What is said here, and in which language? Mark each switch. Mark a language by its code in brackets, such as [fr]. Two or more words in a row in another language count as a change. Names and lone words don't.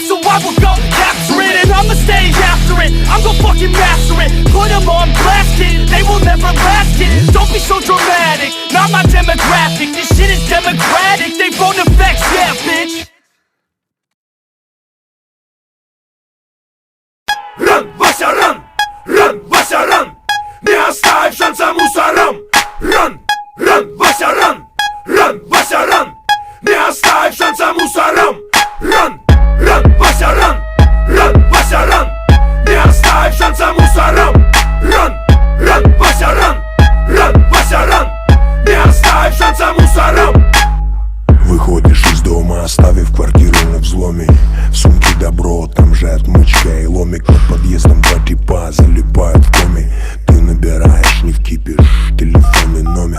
[en] So I will go capture it, and I'ma stay after it. I'm gon' fucking master it, put them on blast it. They will never last it, don't be so dramatic. Not my demographic, this shit is democratic. They phone effects, yeah bitch. Run, Вася, run! Run, Вася, run! [ru] Не оставь шанса мусорам! [en] Run, run, Вася, run! Run, Вася, run! [ru] Не оставь шанса мусорам! [en] Run, run, Вася, run! Run, Вася, run! [ru] Не оставь шанса мусорам! [en] Run, run, Вася, run! Run, Вася, run! [ru] Не оставь шанса мусорам! Выходишь из дома, оставив квартиру на взломе. В сумке добро, там же отмычка и ломик. Под подъездом два типа залипают в коме. Ты набираешь, не вкипишь, телефонный номер.